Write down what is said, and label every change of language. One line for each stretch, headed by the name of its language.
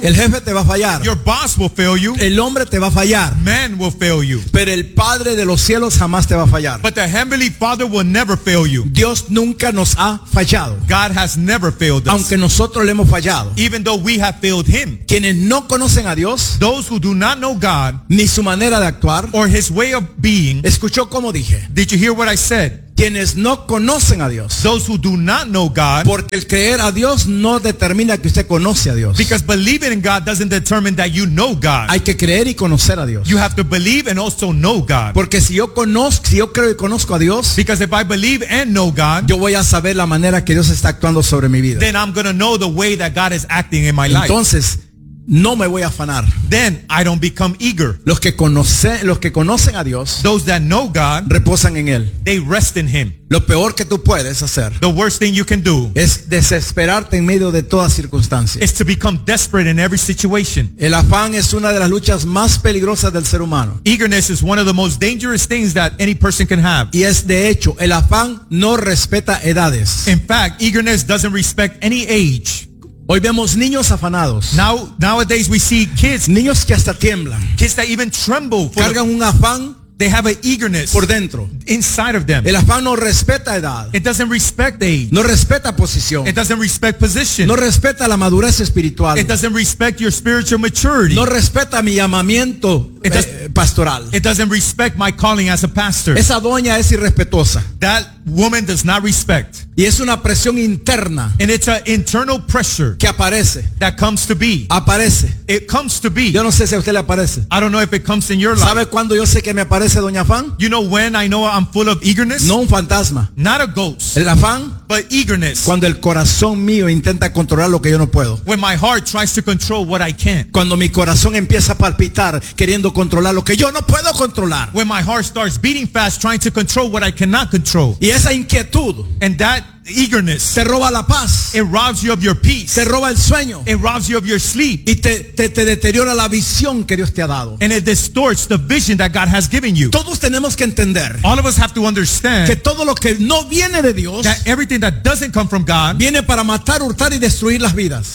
Spanish: El jefe te va a fallar.
English: Your boss will fail you.
Spanish: El hombre te va a fallar.
English: Man will fail you.
Spanish: Pero el Padre de los cielos jamás te va a fallar.
English: But the heavenly Father will never fail you.
Spanish: Dios nunca nos ha fallado.
English: God has never failed us.
Spanish: Aunque nosotros le hemos fallado.
English: Even though we have failed him.
Spanish: Quienes no conocen a Dios,
English: those who do not know God,
Spanish: ni su manera de actuar,
English: or his way of being.
Spanish: Escuchó como dije.
English: Did you hear what I said?
Spanish: Quienes no conocen a Dios,
English: those who do not know God,
Spanish: porque el creer a Dios no determina que usted conoce a Dios.
English: Because believing in God doesn't determine that you know God.
Spanish: Hay que creer y conocer a Dios.
English: You have to believe and also know God.
Spanish: Porque si yo creo y conozco a Dios,
English: because if I believe and know God,
Spanish: yo voy a saber la manera que Dios está actuando sobre mi vida.
English: Then I'm gonna know the way that God is acting in my life.
Spanish: Entonces, no me voy a afanar.
English: Then I don't become eager.
Spanish: Los que conocen a Dios,
English: those that know God,
Spanish: reposan en él.
English: They rest in him.
Spanish: Lo peor que tú puedes hacer,
English: the worst thing you can do,
Spanish: es desesperarte en medio de toda circunstancia.
English: Is to become desperate in every situation.
Spanish: El afán es una de las luchas más peligrosas del ser humano.
English: Eagerness is one of the most dangerous things that any person can have.
Spanish: Y es, de hecho, el afán no respeta edades.
English: In fact, eagerness doesn't respect any age.
Spanish: Hoy vemos niños afanados.
English: Nowadays we see kids.
Spanish: Niños que hasta tiemblan.
English: Kids that even tremble.
Spanish: Cargan un afán.
English: They have an eagerness
Spanish: por dentro.
English: Inside of them.
Spanish: El afán no respeta edad.
English: It doesn't respect age.
Spanish: No respeta posición.
English: It doesn't respect position.
Spanish: No respeta la madurez espiritual.
English: It doesn't respect your spiritual maturity.
Spanish: No respeta mi llamamiento pastoral.
English: It doesn't respect my calling as a pastor.
Spanish: Esa doña es irrespetuosa.
English: That woman does not respect.
Spanish: Y es una presión interna.
English: And it's an internal pressure.
Spanish: Que aparece.
English: That comes to be.
Spanish: Aparece.
English: It comes to be.
Spanish: Yo no sé si a usted le aparece.
English: I don't know if it comes in your life.
Spanish: ¿Sabe cuándo yo sé que me aparece, doña Fan?
English: You know when I know I'm full of eagerness?
Spanish: No un fantasma.
English: Not a ghost.
Spanish: El afán.
English: But eagerness.
Spanish: Cuando el corazón mío intenta controlar lo que yo no puedo.
English: When my heart tries to control what I can't.
Spanish: Cuando mi corazón empieza a palpitar queriendo controlar lo que yo no puedo controlar.
English: When my heart starts beating fast trying to control what I cannot control.
Spanish: Y esa inquietud.
English: And that eagerness.
Spanish: Te roba la paz.
English: It robs you of your peace.
Spanish: Te roba el sueño.
English: It robs you of your sleep.
Spanish: Y te deteriora la visión que Dios te ha dado.
English: And it distorts the vision that God has given you.
Spanish: Todos tenemos que entender.
English: All of us have to understand.
Spanish: Que todo lo que no viene de Dios.
English: That everything that doesn't come from God.
Spanish: Viene para matar, hurtar y destruir las vidas.